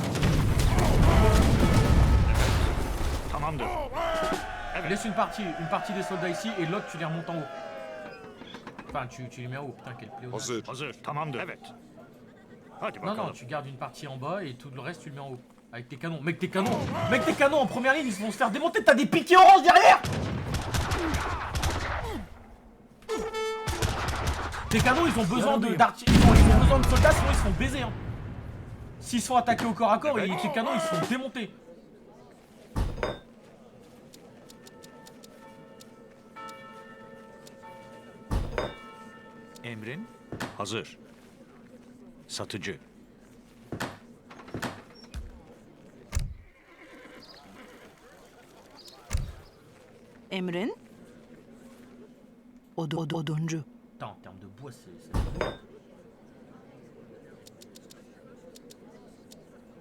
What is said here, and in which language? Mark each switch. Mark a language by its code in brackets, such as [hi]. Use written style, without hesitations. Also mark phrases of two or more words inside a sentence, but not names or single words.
[tr] Tamamdır. [fr] Laisse une partie des soldats ici et l'autre tu les remontes en haut. Enfin, tu les mets en haut, putain, quel pléonasme. [tr] Hazır. Hazır. Tamamdır. Evet. Hadi [fr] Non, [tr] bakalım. [fr] non, tu gardes une partie en bas et tout le reste tu le mets en haut. Avec tes canons. Mec, tes canons en première ligne, ils vont se faire démonter, t'as des piquets orange derrière! Tes canons, ils ont besoin de ils ont besoin de soldats, sinon ils se font baiser. Hein. S'ils sont attaqués au corps à corps, tes canons, ils se font démonter. [tr] Emrin hazır. Satıcı. Emrin? Oduncu. [fr] Putain, en termes de bois, c'est...